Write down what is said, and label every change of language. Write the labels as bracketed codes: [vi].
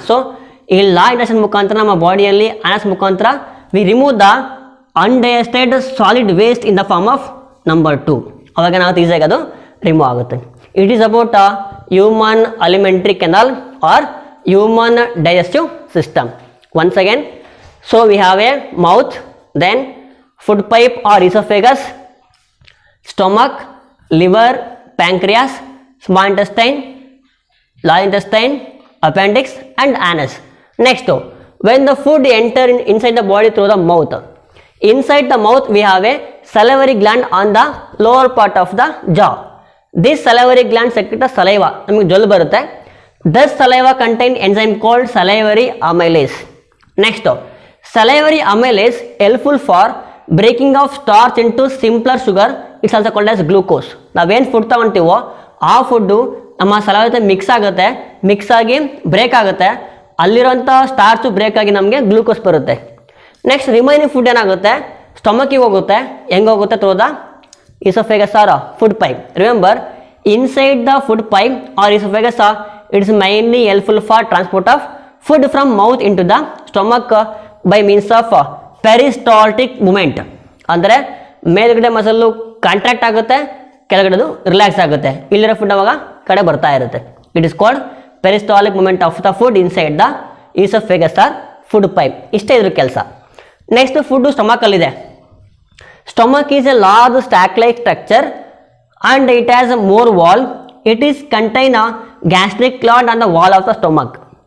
[en] so ಈ large intestine [kn] ಮುಖಾಂತರ ನಮ್ಮ ಬಾಡಿಯಲ್ಲಿ ಆನಸ್ ಮುಖಾಂತರ [en] We remove the undigested solid waste in the form of number 2. [kn] ಅವಾಗ ಏನಾಗುತ್ತೆ, ಈಸಿಯಾಗಿ ಅದು ರಿಮೂವ್ ಆಗುತ್ತೆ. [en] It is about human alimentary canal or human digestive system. Once again, so we have a mouth, then food pipe or esophagus, stomach, liver, pancreas, small intestine, large intestine, appendix and anus. Next, when the food enter inside the body through the mouth, inside the mouth we have a salivary gland on the lower part of the jaw. This salivary gland secretes saliva. [kn] ನಮಗೆ ಜೊಲ್ಲು ಬರುತ್ತೆ. [en] This saliva contain enzyme called salivary amylase. Next, salivary amylase helpful for breaking of starch into simpler sugar. It's also called as glucose. [kn] ನಾವೇನು food ತಗೊಳ್ತೀವೋ ಆ food ನಮ್ಮ ಸಲಹೆ ಜೊತೆ mix ಆಗುತ್ತೆ, mix ಆಗಿ ಬ್ರೇಕ್ ಆಗುತ್ತೆ, ಅಲ್ಲಿರೋಂಥ ಸ್ಟಾರ್ಚು ಬ್ರೇಕ್ ಆಗಿ ನಮಗೆ ಗ್ಲೂಕೋಸ್ ಬರುತ್ತೆ. ನೆಕ್ಸ್ಟ್ ರಿಮೈನಿಂಗ್ ಫುಡ್ ಏನಾಗುತ್ತೆ, ಸ್ಟಮಕ್ಕಿಗೆ ಹೋಗುತ್ತೆ. ಹೆಂಗೆ ಹೋಗುತ್ತೆ, [en] Through the esophagus or food pipe. Remember, inside the food pipe or esophagus, it is mainly helpful for transport of food from mouth into the stomach by means of peristaltic movement. [kn] ಅಂದರೆ ಮೇಲ್ಗಡೆ muscle contract ಆಗುತ್ತೆ, ಕೆಳಗಡೆದು relax ಆಗುತ್ತೆ, ಇಲ್ಲಿರೋ food ಅವಾಗ ಕಡೆ ಬರ್ತಾ ಇರುತ್ತೆ. [en] It is called peristaltic movement of the food inside the esophagus or food pipe. [kn] ಇಷ್ಟೇ ಇದ್ರ ಕೆಲಸ. Next food ಸ್ಟಮಕಲ್ಲಿದೆ, [en] Stomach is a large sac-like structure and it has a more wall. It is contain a gastric gland on the wall of the stomach.